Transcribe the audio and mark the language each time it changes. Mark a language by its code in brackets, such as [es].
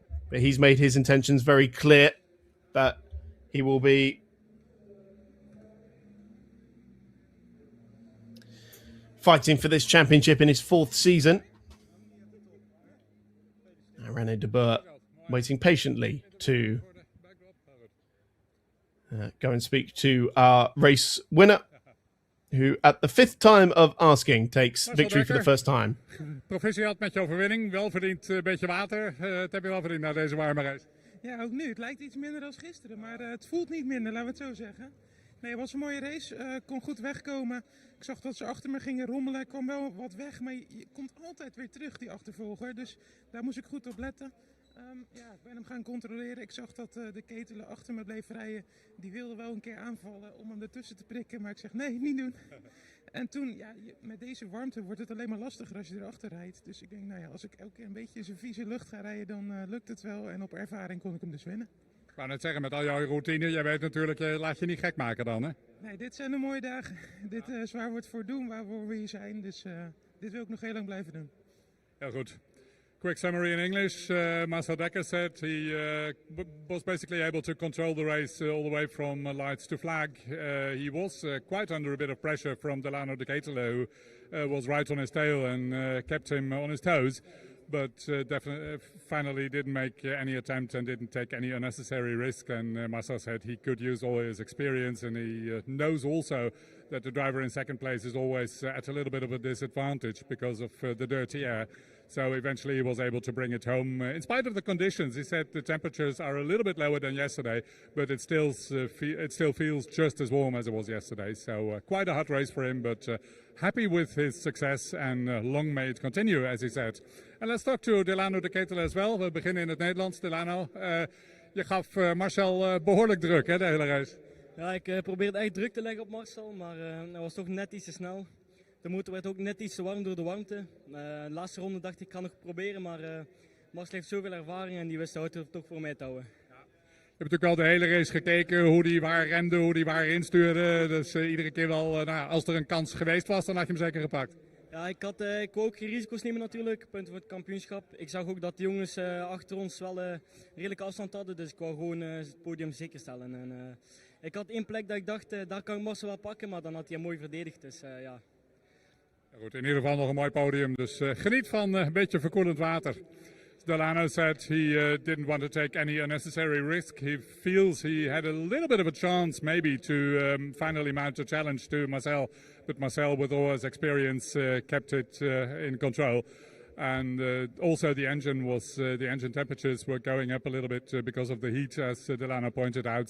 [en] But he's made his intentions very clear that he will be fighting for this championship in his 4th season. Rene de Boer waiting patiently to go and speak to our race winner, who at the 5th time of asking takes victory for the first time. [nl] Proficiat met je overwinning, wel verdiend beetje water. Het heb je wel verdiend na deze warme race. Ja, ook nu. Het lijkt iets minder dan gisteren, maar het voelt niet minder, laten we het zo zeggen. Nee, het was een mooie race. Kon goed wegkomen. Ik zag dat ze achter me gingen rommelen. Ik kwam wel wat weg, maar je komt altijd weer terug, die achtervolger. Dus daar moest ik goed op letten. Ja, ik ben hem gaan controleren. Ik zag dat de ketelen achter me bleef rijden. Die wilde wel een keer aanvallen om hem ertussen te prikken. Maar ik zeg, nee, niet doen. En toen, ja, met deze warmte wordt het alleen maar lastiger als je erachter rijdt. Dus ik denk, nou ja, als ik elke keer een beetje in zijn vieze lucht ga rijden, dan lukt het wel. En op ervaring kon ik hem dus winnen. Ik wou net zeggen, met al jouw routine, jij weet natuurlijk, laat je niet gek maken dan, hè? Nee, dit zijn de mooie dagen. Dit is waar we het voor doen, waarvoor we hier zijn. Dus dit wil ik nog heel lang blijven doen. Heel goed. [en] Quick summary in English. Marcel Dekker said he was basically able to control the race all the way from lights to flag. He was quite under a bit of pressure from Delano Di Catela, who was right on his tail and kept him on his toes. But definitely, finally didn't make any attempt and didn't take any unnecessary risk. And Marcel said he could use all his experience, and he knows also that the driver in second place is always at a little bit of a disadvantage because of the dirty air. So eventually he was able to bring it home. In spite of the conditions, he said the temperatures are a little bit lower than yesterday, but it still feels just as warm as it was yesterday. So quite a hot race for him, but happy with his success and long may it continue, as he said. And let's talk to Delano Di Catela as well. [nl] We beginnen in het Nederlands. Delano, je gaf Marcel behoorlijk druk, hè, de hele race. Ja, ik probeerde echt druk te leggen op Marcel, maar hij was toch net iets te snel. De motor werd ook net iets te warm door de warmte. De laatste ronde dacht ik kan nog proberen, maar Marcel heeft zoveel ervaring en die wist de auto toch voor mij te houden. Je hebt natuurlijk al de hele race gekeken, hoe die waar remde, hoe die waar instuurde. Dus iedere keer wel, als er een kans geweest was, dan had je hem zeker gepakt. Ja, ik wou ook geen risico's nemen natuurlijk, punten voor het kampioenschap. Ik zag ook dat de jongens achter ons wel redelijke afstand hadden, dus ik wou gewoon het podium zeker stellen. En, Ik had één plek dat ik dacht, daar kan ik Marcel wel pakken, maar dan had hij mooi verdedigd. Dus ja. Goed, in ieder geval nog een mooi podium, dus geniet van een beetje verkoelend water. [en] Delano said he didn't want to take any unnecessary risk. He feels he had a little bit of a chance maybe to finally mount a challenge to Marcel, but Marcel, with all his experience, kept it in control. And also the engine temperatures were going up a little bit because of the heat, as Delano pointed out.